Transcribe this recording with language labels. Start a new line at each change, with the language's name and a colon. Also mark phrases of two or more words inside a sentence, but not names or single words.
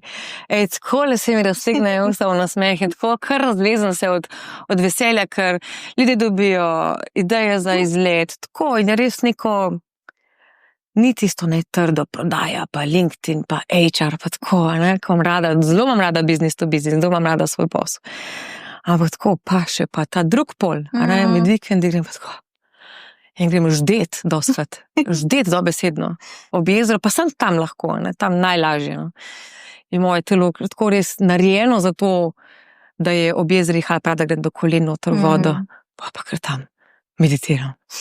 Slovenian: Tako le se mi raztegnejo usta v nasmeh in tako kar razvezam se od veselja, ker ljudje dobijo ideje za izlet, tako in je res neko, ni tisto trdo prodaja, pa LinkedIn, pa HR, pa tako, ko zelo imam rada
English: business to business,
Slovenian: zelo imam rada svoj posel. Ampak tako pa še pa ta drug pol, med vikendi grem pa tako. In grem ždet doskrat, ždet dobesedno, ob jezero, pa sem tam lahko, tam najlažje. In moje telo tako res narejeno za to, da je ob jezeri prav, da grem do kolen noter v vodo, pa kar tam meditiram.